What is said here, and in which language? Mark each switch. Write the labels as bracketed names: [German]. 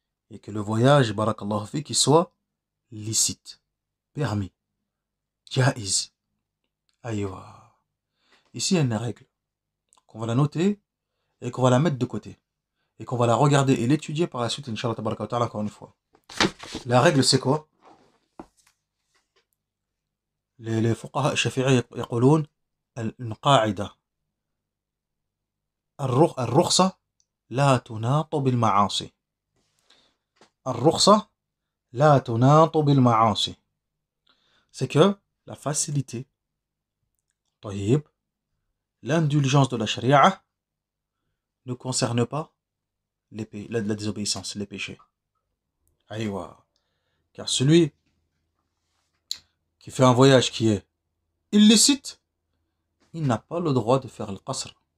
[French] Et que le voyage, [Arabic] barakallahu fi, [French] qu'il soit licite, permis, jaiz. Aïwa. Ici, il y a une règle qu'on va la noter et qu'on va la mettre de côté. Et qu'on va la regarder et l'étudier par la suite, [Arabic] Inch'Allah tabaraka wa ta'ala, [French] encore une fois. La règle, c'est quoi? Les fuqaha shafi'i [Arabic] يقولون [French] une [Arabic] قاعدة الرخصة لا تناط بالمعاصي. الرخصة لا تناط بالمعاصي. [French] C'est que la facilité, طيب, l'indulgence de la charia ne concerne pas la désobéissance, les péchés. Aïwa. Car celui qui fait un voyage qui est illicite, il n'a pas le droit de faire le qasr.